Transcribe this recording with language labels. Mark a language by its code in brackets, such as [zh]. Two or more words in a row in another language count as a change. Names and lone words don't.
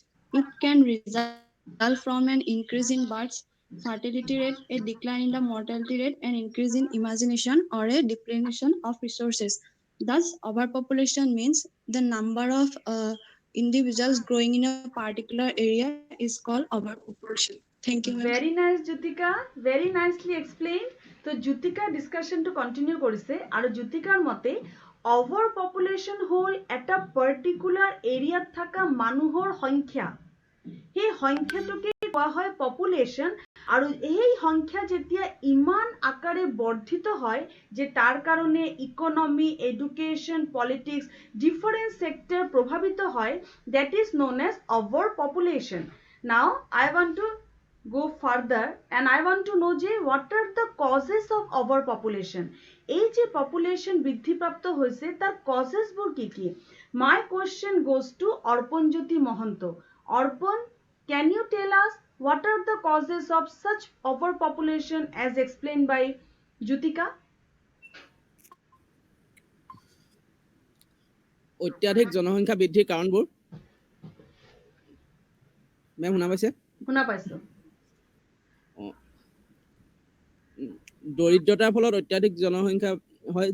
[en] It can result from an increase in births, fertility rate, a decline in the mortality rate, an increase in imagination, or a depletion of resources. Thus, overpopulation means the number of individuals growing in a particular area is called overpopulation. Thank you. Very nice, Jyotika. Very nicely explained. [as] তো জ্যোতিকা [en] discussion continue [as] কৰিছে আৰু জ্যোতিকাৰ মতে overpopulation হল এটা [en] particular area [as] থকা মানুহৰ সংখ্যা. সেই সংখ্যাটোকে কোৱা হয় পপুলেশন. আৰু এই সংখ্যা যেতিয়া ইমান আকাৰে বৰ্ধিত হয় যে তাৰ কাৰণে [en] economy, education, politics, different sector [as] প্রভাবিত হয়, [en] that is known as overpopulation. Now I want to go further and I want to know যে what are the causes of overpopulation. [as] এই যে population বৃদ্ধিপ্রাপ্ত [bn] হয়েছে তার [as] causes বোৰ কি কি? [en] My question goes to Arpanjyoti Mohanto. Arpan, can you tell us What are the causes of such overpopulation as explained by Jutika? [as] অত্যাধিক জনসংখ্যা বৃদ্ধিৰ কাৰণবোৰ মেম শুনা পাইছে? শুনা পাইছো। দৰিদ্ৰতাৰ ফলত অত্যাধিক জনসংখ্যা হয়।